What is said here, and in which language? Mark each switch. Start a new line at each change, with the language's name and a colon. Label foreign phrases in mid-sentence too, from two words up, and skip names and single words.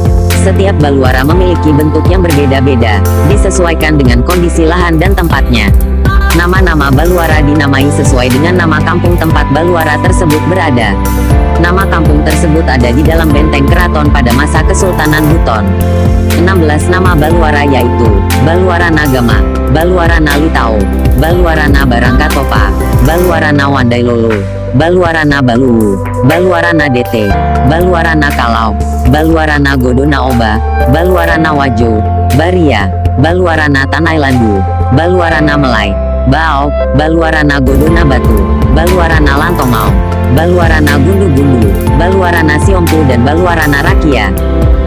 Indonesian: Setiap baluara memiliki bentuk yang berbeda-beda, disesuaikan dengan kondisi lahan dan tempatnya. Nama-nama baluara dinamai sesuai dengan nama kampung tempat baluara tersebut berada. Nama kampung tersebut ada di dalam benteng keraton pada masa Kesultanan Buton. 16 nama baluara yaitu Baluarana Gama, Baluarana Litau, Baluarana Barangkatopa, Baluarana Wandailolo, Baluarana Baluwu, Baluarana Dete, Baluarana Kalau, Baluarana Godona Oba, Baluarana Wajo, Baria, Baluarana Tanailandu, Baluarana Melai, Bao, Baluarana Godona Batu, Baluarana Lantongau, Baluarana Gundu-Gundu, Baluarana Siompu, dan Baluarana Rakia.